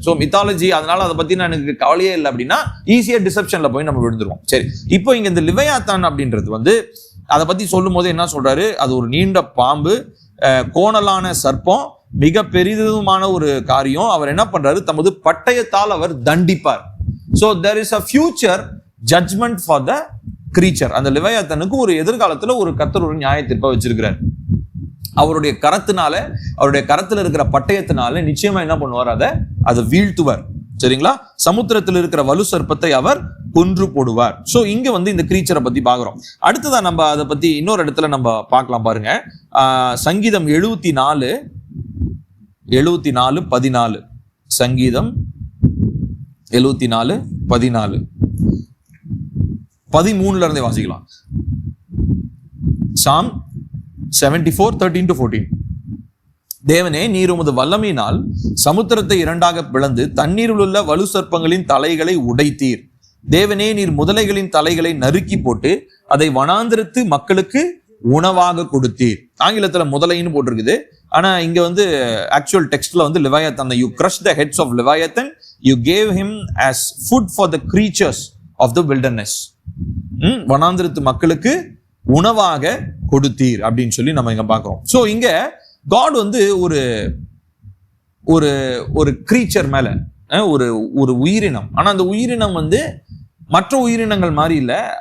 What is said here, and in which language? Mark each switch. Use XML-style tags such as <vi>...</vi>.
<ta>So mythology, அதனால அதை பத்தி எனக்கு கவலையே இல்லை அப்படின்னா ஈஸியா டிசெப்ஷன்ல போய் நம்ம விழுந்துருவோம். சரி, இப்போ இங்க இந்த லிவையாத்தான் அப்படின்றது வந்து அதை பத்தி சொல்லும் போது என்ன சொல்றாரு? அது ஒரு நீண்ட பாம்பு, கோணலான சர்ப்பம், மிக பெரிதுமான ஒரு காரியம். அவர் என்ன பண்றாரு? தமது பட்டயத்தால் அவர் தண்டிப்பார்.</ta> <en>So there is a future judgment for the creature.</en> <ta>அந்த லிவையாத்தனுக்கு ஒரு எதிர்காலத்துல ஒரு கர்த்தர் ஒரு நியாய தீர்ப்பை வச்சிருக்கிறார். அவருடைய கரத்தினால, அவருடைய கரத்துல இருக்கிற பட்டயத்தினால நிச்சயமா என்ன பண்ணுவார்? அதை வீழ்த்துவார். சரிங்களா? சமுத்திரத்தில் இருக்கிற வலு சர்ப்பத்தை அவர் கொன்று போடுவார். சோ இங்க வந்து இந்த கிரீச்சரை பத்தி பாக்குறோம். அடுத்ததா நம்ம அதை பத்தி இன்னொரு இடத்துல நம்ம பார்க்கலாம் பாருங்க. சங்கீதம் 74:14. சங்கீதம் 74:14. 13 இருந்தே வாசிக்கலாம். Psalm 74:13-14. தேவனே, நீர் உமது வல்லமையினால் சமுத்திரத்தை இரண்டாக பிளந்து தண்ணீரில் உள்ள வலு சர்ப்பங்களின் தலைகளை உடைத்தீர். தேவனே, நீர் முதலைகளின் தலைகளை நறுக்கி போட்டு அதை வனாந்திரத்து மக்களுக்கு உணவாக கொடுத்தீர். ஆங்கிலத்துல முதலைன்னு போட்டிருக்குது, ஆனா இங்க வந்து ஆக்சுவல் டெக்ஸ்ட்ல வந்து லிவையாத்தன்,</ta> <en>you crushed the heads of Leviathan, you gave him as food for the creatures of the wilderness.</en> <ta>வனாந்திரத்து மக்களுக்கு உணவாக கொடுத்தீர் அப்படின்னு சொல்லி நம்ம இங்க பாக்குறோம். சோ இங்க காட் வந்து ஒரு ஒரு ஒரு கிரீச்சர் மேல, ஒரு உயிரினம், ஆனா அந்த உயிரினம் வந்து மற்ற உயிரினங்கள் மாதிரி இல்ல.</ta>